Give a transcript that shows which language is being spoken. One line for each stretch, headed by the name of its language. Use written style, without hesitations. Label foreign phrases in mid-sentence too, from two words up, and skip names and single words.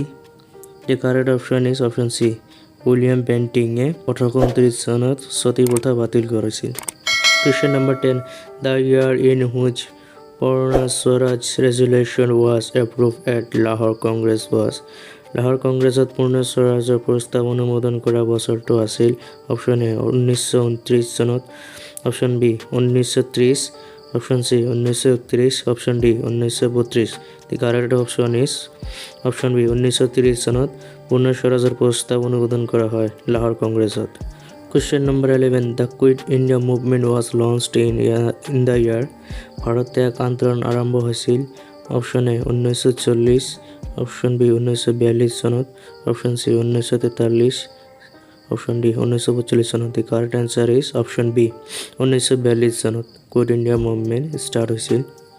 English: The correct option is option C,
Assamese: উইলিয়াম বেন্টিঙে 1829 চনত সতী প্ৰথা বাতিল কৰিছিল।
English: Question number 10. The year in which Purna Swaraj resolution was approved at Lahore Congress was?
Assamese: লাহোৰ কংগ্ৰেছত পূৰ্ণ স্বৰাজৰ প্ৰস্তাৱ অনুমোদন কৰা বছৰটো আছিল?
English: option A
Assamese: 1929 চনত,
English: option B
Assamese: 1930,
English: option C
Assamese: 1931,
English: option D
Assamese: 1932।
English: The correct option is option B,
Assamese: 1930 চনত পূৰ্ণ স্বৰাজৰ প্ৰস্তাৱ অনুমোদন কৰা হয় লাহোৰ কংগ্ৰেছত।
English: Question number 11. The Quit India movement was launched in the year?
Assamese: ভাৰত ত্যাগ আন্দোলন আৰম্ভ হৈছিল?
English: option A
Assamese: 1940,
English: option B
Assamese: 1942 চনত,
English: option C
Assamese: 1943,
English: option D
Assamese: 1945 চনত।
English: The correct answer is option B,
Assamese: 1942 চনত
English: Quit India movement start হৈছিল।